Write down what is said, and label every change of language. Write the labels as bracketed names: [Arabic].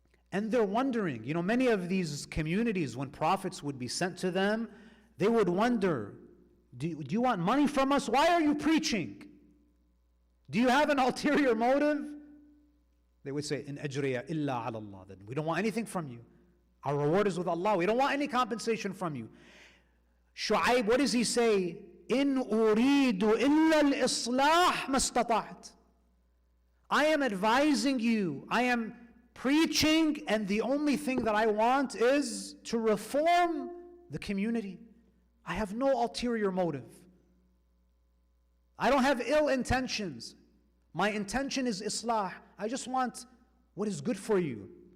[English] And they're wondering, many of these communities, when prophets would be sent to them, they would wonder, do you want money from us? Why are you preaching? Do you have an ulterior motive? They would say, [Arabic] in ajriya illa ala Allah. [English] That we don't want anything from you. Our reward is with Allah. We don't want any compensation from you. Shu'aib, what does he say? [Arabic] إن أريد إلا الإصلاح ما استطعت. [English] I am advising you, I am preaching, and the only thing that I want is to reform the community. I have no ulterior motive. I don't have ill intentions. My intention is islah. I just want what is good for you.